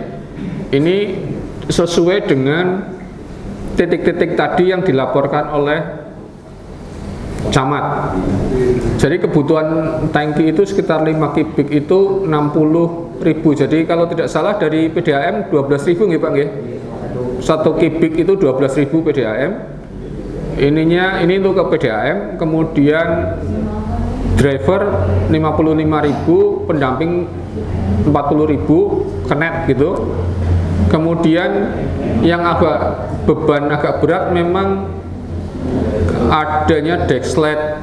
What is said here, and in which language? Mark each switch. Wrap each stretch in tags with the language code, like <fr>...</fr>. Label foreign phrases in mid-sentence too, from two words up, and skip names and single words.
<id>Ini sesuai dengan titik-titik tadi yang dilaporkan oleh camat. Jadi kebutuhan tangki itu sekitar 5 kubik itu 60.000. Jadi kalau tidak salah dari PDAM 12.000 nggih Pak nggih. 1 kubik itu 12.000 PDAM. Ini untuk ke PDAM, kemudian driver 55.000, pendamping 40.000 kenet gitu. Kemudian yang beban agak berat memang adanya dexlet.</id>